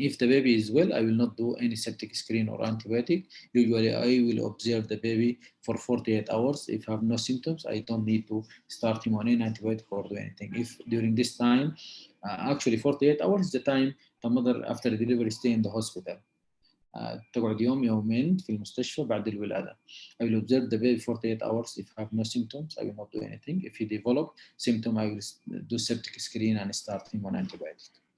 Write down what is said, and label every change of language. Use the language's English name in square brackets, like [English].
[English] If the baby is well, I will not do any septic screen or antibiotic. Usually, I will observe the baby for 48 hours. If I have no symptoms, I don't need to start him on any antibiotic or do anything. If during this time, actually 48 hours is the time the mother after delivery stay in the hospital. [Arabic] تقعد يوم يومين في المستشفى بعد الولادة. [English] I will observe the baby 48 hours. If I have no symptoms, I will not do anything. If he develop symptom, I will do septic screen and start him on antibiotic.